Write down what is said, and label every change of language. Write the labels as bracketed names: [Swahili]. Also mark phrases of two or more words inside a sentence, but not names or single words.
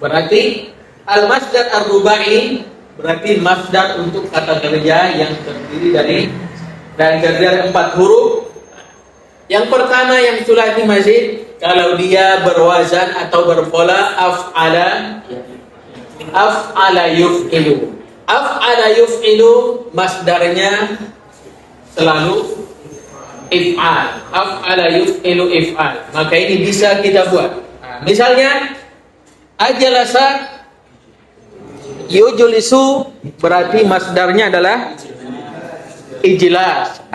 [Indonesian] Berarti [Arabic] المصدر الرباعي [Indonesian] berarti masdar untuk kata kerja yang terdiri dari 4 huruf. Yang pertama yang [Arabic] ثلاثي مزيد, [Indonesian] kalau dia berwazan atau berpola [Arabic] أفعل يفعل. أفعل يفعل [Indonesian] masdarnya selalu if'al. [Arabic] أفعل يفعل إفعال. [Indonesian] Maka ini bisa kita buat. Nah, misalnya [Arabic] أجلس يجلس [Indonesian] berarti masdarnya adalah ijlas.